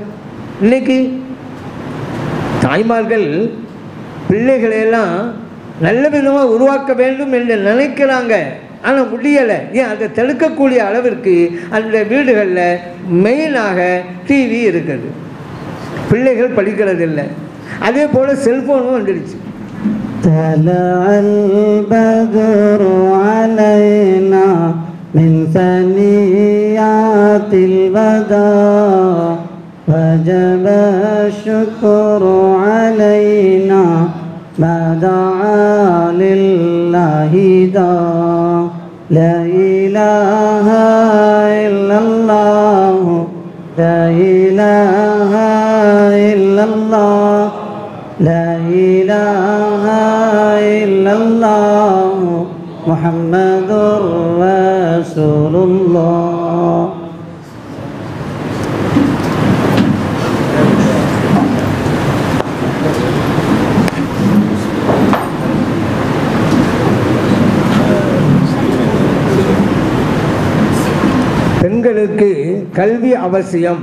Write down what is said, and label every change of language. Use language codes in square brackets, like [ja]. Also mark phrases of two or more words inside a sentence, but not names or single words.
[ta] இன்னைக்கு தாய்மார்கள் பிள்ளைகளையெல்லாம் நல்ல விதமாக உருவாக்க வேண்டும் என்று நினைக்கிறாங்க, ஆனால் முடியலை. ஏன்? அதை தடுக்கக்கூடிய அளவிற்கு அந்த வீடுகளில் மெயினாக டிவி இருக்குது, பிள்ளைகள் படிக்கிறதில்லை. அதே போல் செல்ஃபோனும் வந்துடுச்சு. [ar] وجب الشكر علينا ما دعا لله دا لا إله إلا الله لا إله إلا الله لا إله إلا الله محمد رسول الله. [ta] பெண்களுக்கு கல்வி அவசியம்.